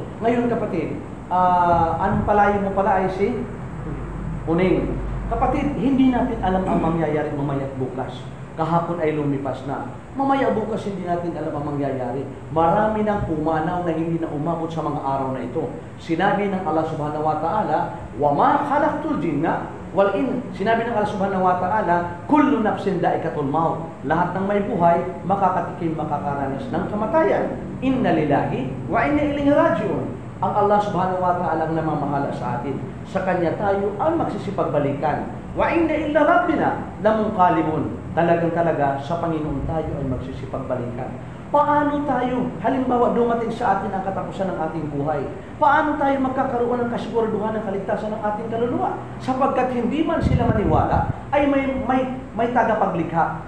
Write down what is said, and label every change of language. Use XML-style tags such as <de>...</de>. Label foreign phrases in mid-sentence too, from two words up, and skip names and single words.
<tl>Ngayon, kapatid, ang palayo mo pala ay si Uning. Kapatid, hindi natin alam ang mangyayari mamaya at bukas. kahapon ay lumipas na. Mamaya bukas hindi natin alam ang mangyayari. Marami nang pumanaw na hindi na umabot sa mga araw na ito. Sinabi ng Allah</tl> <ar>سبحانه وتعالى, وَمَا خَلَقْتُ الْجِنَّ وَالْإِنسَ.</ar> <tl>Sinabi ng Allah</tl> <ar>سبحانه وتعالى, كُلُّ نَفْسٍ ذَائِقَةُ الْمَوْتِ.</ar> <tl>Lahat ng may buhay, makakatikim, makakaranas ng kamatayan.</tl> <ar>إنا لله وإنا إليه راجعون.</ar> <tl>Ang Allah</tl> <ar>سبحانه وتعالى</ar> <tl>ang namamahala sa atin. Sa Kanya tayo ang magsisipagbalikan.</tl> <ar>وإنا إلى ربنا لمنقلبون.</ar> <tl>Talagang sa Panginoon tayo ay magsisipagbalikan. Paano tayo, halimbawa dumating sa atin ang katapusan ng ating buhay, paano tayo magkakaroon ng kasiguraduhan ng kaligtasan ng ating kaluluwa? Sapagkat hindi man sila maniwala, ay may tagapaglikha.</tl>